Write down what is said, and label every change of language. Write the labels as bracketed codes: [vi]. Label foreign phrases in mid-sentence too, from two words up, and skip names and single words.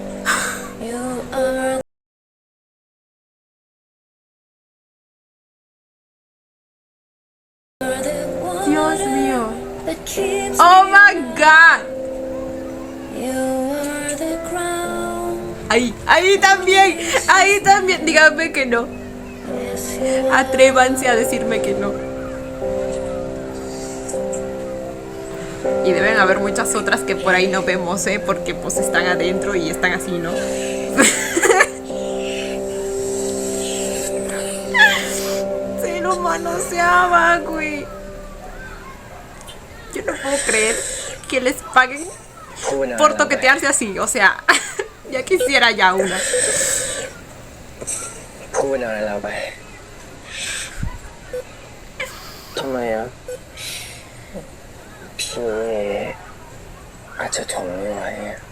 [es] Dios mío. [en] Oh my God. [es] Ahí también. Ahí también. Díganme que no. Atrévanse a decirme que no. Y deben haber muchas otras que por ahí no vemos, porque pues están adentro y están así, ¿no? Se lo manoseaba, güey. Yo no puedo creer que les paguen [th] พูดไปนาน [es] por toquetearse así. O sea, ya quisiera ya una. [th] พูดไปนานแล้วไปทำไมอ่ะพี่อาจจะทนไม่ไหวอะ